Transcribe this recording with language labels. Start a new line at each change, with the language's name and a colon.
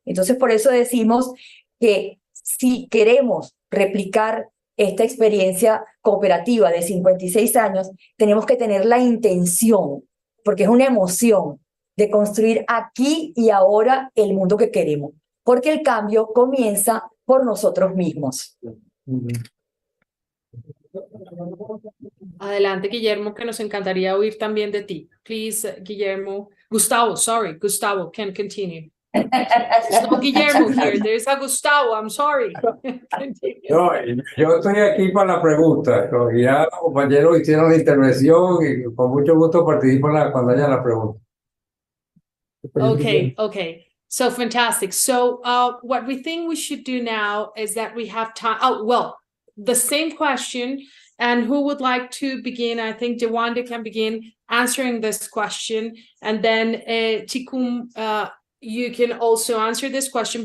Spanish: Entonces, por eso decimos que si queremos replicar esta experiencia cooperativa de 56 años, tenemos que tener la intención, porque es una emoción, de construir aquí y ahora el mundo que queremos, porque el cambio comienza por nosotros mismos. Adelante, Guillermo, que nos encantaría oír también de ti.
English: Please, Guillermo. Gustavo can continue. There's no Guillermo here, there's a Gustavo, I'm sorry.
Spanish: No, yo estoy aquí para la pregunta. Ya los compañeros hicieron la intervención y con mucho gusto participo cuando haya la pregunta.
English: Okay. So fantastic. So what we think we should do now is that we have time. Oh, well, the same question. And who would like to begin? I think Jawanda can begin answering this question. And then Chikum, you can also answer this question.